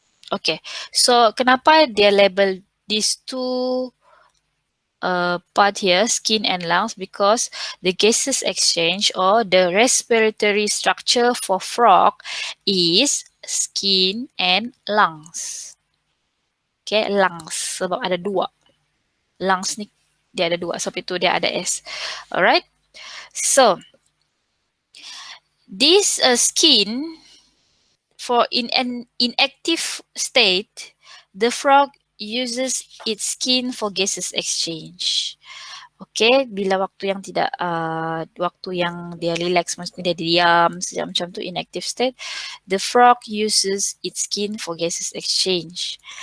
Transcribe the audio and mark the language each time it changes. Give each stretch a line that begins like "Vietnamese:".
English: Okay, so
Malay: kenapa dia
English: label these two part here, skin and lungs? Because the gases exchange or the respiratory structure for frog is skin and lungs.
Malay: Okay, lungs, sebab ada dua. Lungs ni dia ada dua, sebab itu dia ada S.
English: Alright, so this skin, for in an inactive state, the frog uses its skin for gases exchange.
Malay: Okay, bila waktu yang tidak, waktu yang dia relax, maksudnya dia diam, macam tu
English: inactive state, the frog uses its skin for gases exchange.